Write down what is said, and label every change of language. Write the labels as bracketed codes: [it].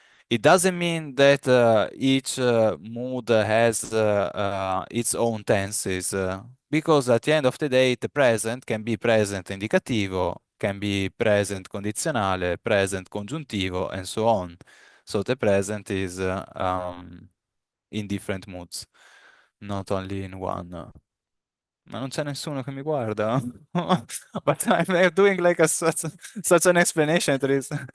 [en] It doesn't mean that each mood has its own tenses, because at the end of the day, the present can be present indicativo, can be present condizionale, present congiuntivo, and so on. So the present is in different moods, not only in one. [it] Ma non c'è nessuno che mi guarda. [en] But I'm doing like such an explanation to this.